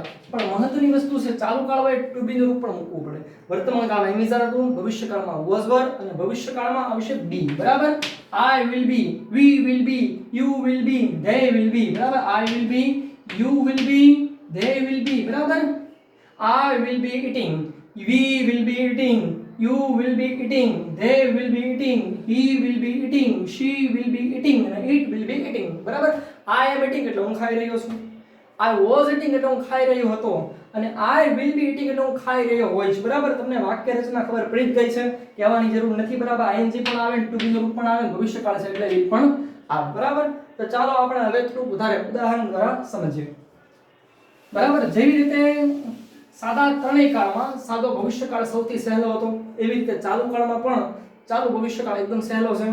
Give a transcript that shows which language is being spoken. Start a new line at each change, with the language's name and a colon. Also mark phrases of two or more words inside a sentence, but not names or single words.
Gujarati: પણ મહત્વની વસ્તુ છે ચાલુ કાળ હોય
English: to be
Gujarati: નું રૂપ પણ મૂકવું પડે. વર્તમાન કાળમાં
English: am is are
Gujarati: હતું, ભવિષ્યકાળમાં
English: was were
Gujarati: અને ભવિષ્યકાળમાં આવશે બી.
English: બરાબર, I will be, we will be, you will be, they will be. બરાબર, I will be, you will be, they will be.
Gujarati: બરાબર,
English: I will be eating, we will be eating, you will be eating, they will be eating, he will be eating, she will be eating and it will be eating.
Gujarati: બરાબર,
English: I am eating
Gujarati: એટલે હું ખાઈ રહ્યો છું,
English: I was eating
Gujarati: એટલે હું ખાઈ રહ્યો હતો, અને
English: I will be eating
Gujarati: એટલે હું ખાઈ રહ્યો હોઈશ. બરાબર, તમને વાક્ય રચના ખબર પડી જ ગઈ છે, કહેવાની જરૂર નથી. બરાબર, ing પણ આવે,
English: to be
Gujarati: નું રૂપ પણ આવે, ભવિષ્યકાળ છે એટલે will પણ આવે. બરાબર, તો ચાલો આપણે હવે થોડું વધારે ઉદાહરણ દ્વારા સમજીએ. બરાબર, જેવી રીતે સાદા ત્રણેય કાળમાં સાદો ભવિષ્યકાળ સૌથી સહેલો હતો, એવી રીતે ચાલુ કાળમાં પણ ચાલુ ભવિષ્યકાળ એકદમ સહેલો છે.